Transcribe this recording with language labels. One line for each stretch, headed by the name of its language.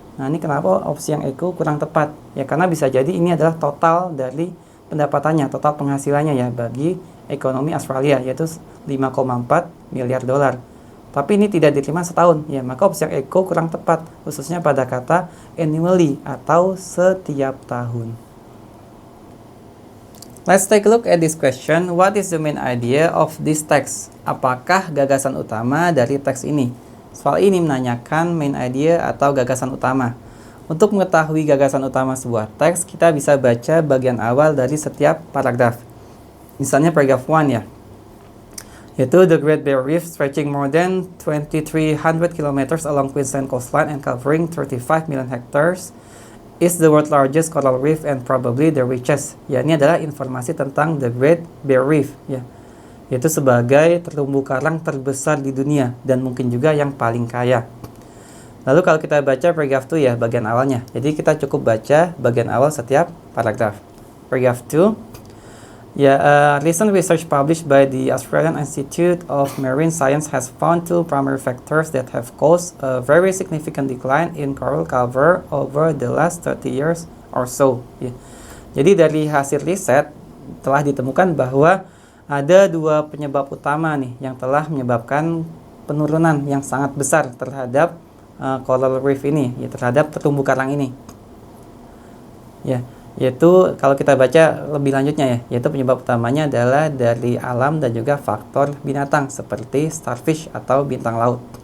Indonesian: Nah, ini kenapa opsi yang Eko kurang tepat? Ya, karena bisa jadi ini adalah total dari pendapatannya, total penghasilannya ya bagi ekonomi Australia, yaitu 5,4 miliar dolar. Tapi ini tidak diterima setahun ya, maka opsi yang Eko kurang tepat, khususnya pada kata annually atau setiap tahun.
English: Let's take a look at this question. What is the main idea of this text?
Indonesian: Apakah gagasan utama dari teks ini? Soal ini menanyakan main idea atau gagasan utama. Untuk mengetahui gagasan utama sebuah teks, kita bisa baca bagian awal dari setiap paragraf. Misalnya paragraf 1 ya, yaitu
English: the Great Barrier Reef stretching more than 2,300 km along Queensland coastline and covering 35 million hectares is the world's largest coral reef and probably the richest.
Indonesian: Ya, ini adalah informasi tentang the Great Barrier Reef ya, yaitu sebagai terumbu karang terbesar di dunia dan mungkin juga yang paling kaya. Lalu kalau kita baca paragraf 2 ya, bagian awalnya. Jadi kita cukup baca bagian awal setiap paragraf. Paragraf 2.
English: Recent research published by the Australian Institute of Marine Science has found two primary factors that have caused a very significant decline in coral cover over the last 30 years or so.
Indonesian: Ya. Jadi dari hasil riset telah ditemukan bahwa ada dua penyebab utama nih yang telah menyebabkan penurunan yang sangat besar terhadap coral reef ini, ya, terhadap terumbu karang ini. Ya. Yaitu kalau kita baca lebih lanjutnya ya, yaitu penyebab utamanya adalah dari alam dan juga faktor binatang seperti starfish atau bintang laut.